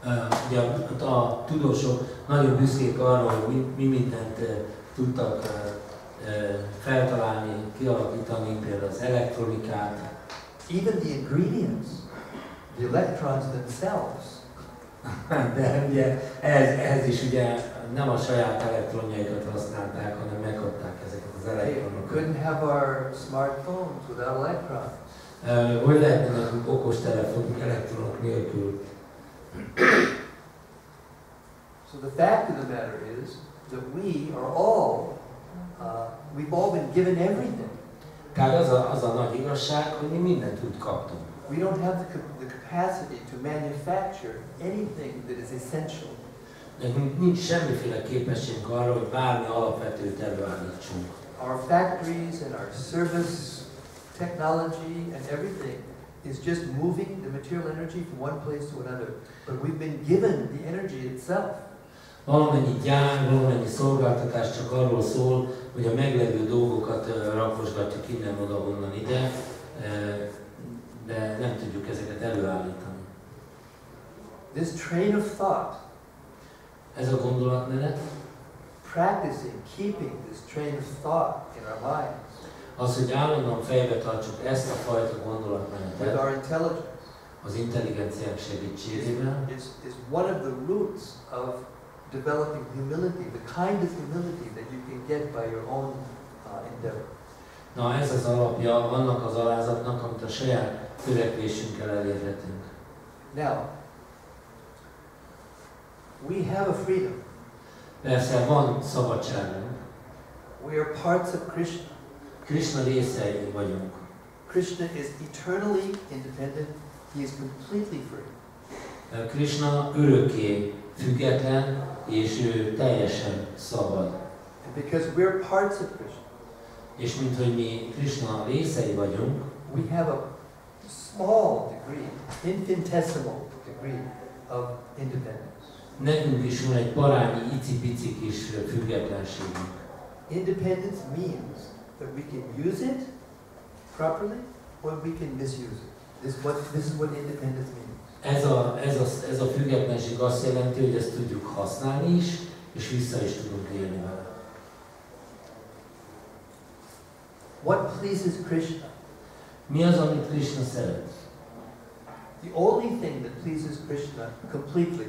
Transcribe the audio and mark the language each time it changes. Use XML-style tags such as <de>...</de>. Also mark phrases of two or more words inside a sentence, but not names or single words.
<hu>Ugye a tudósok nagyon büszkék arra, hogy mi mindent tudtak feltalálni, kialakítani, például az elektronikát.</hu> <en>Even the ingredients, the electrons themselves.</en> <hu>De ugye ehhez is ugye nem a saját elektronjaikat használták, hanem megkapták ezeket az</hu> <en>We</en> <hu>elektronokat.</hu> <en>couldn't have our smartphones without electrons.</en> <hu>Hogy lehetne nekünk okostelefonunk elektronok nélkül?</hu> <en>So the fact of the matter is that we are all, we've all been given everything.</en> <hu>Tehát az a nagy igazság, hogy mi mindent úgy kaptunk.</hu> <en>We don't have the capacity to manufacture anything that is essential.</en> <hu>Nekünk nincs semmiféle képességünk arra, hogy bármi alapvetőt előállítsunk.</hu> <en>Our factories and our service technology and everything is just moving the material energy from one place to another. But we've been given the energy itself.</en> <hu>Valamennyi gyár, valamennyi szolgáltatás csak arról szól, hogy a meglevő dolgokat rakosgatjuk innen, oda, onnan, ide, de nem tudjuk ezeket előállítani.</hu> <en>This train of thought,</en> <hu>Ez a gondolatmenet,</hu> <en>practicing, keeping this train of thought in our minds,</en> <hu>az, hogy állandóan fejbe tartsuk ezt a fajta</hu> <en>with</en> <hu>gondolatmenetet</hu> <en>our intelligence,</en> <hu>az intelligenciánk segítségével,</hu> <en>is one of the roots of developing humility, the kind of humility that you can get by your own endeavor.</en> <hu>na ez az alapja annak az alázatnak, amit a saját törekvésünkkel elérhetünk.</hu> <en>Now, we have a freedom.</en> <hu>Persze van szabadságunk.</hu> <en>We are parts of Krishna.</en> <hu>Krishna részei vagyunk.</hu> <en>Krishna is eternally independent. He is completely free.</en> <hu>Krishna örökké független, és ő teljesen szabad.</hu> <en>And because we're parts of Krishna,</en> <hu>És mint hogy mi Krishna részei vagyunk,</hu> <en>we have a small degree, infinitesimal degree of independence.</en> <hu>nekünk is van egy parányi icipici kis függetlenségünk.</hu> <en>Independence means that we can use it properly or we can misuse it. This is what independence means.</en> <hu>Ez a függetlenség azt jelenti, hogy ezt tudjuk használni is, és vissza is tudunk élni vele.</hu> <en>What pleases Krishna?</en> <hu>Mi az, amit Krishna szeret?</hu> <en>The only thing that pleases Krishna completely</en>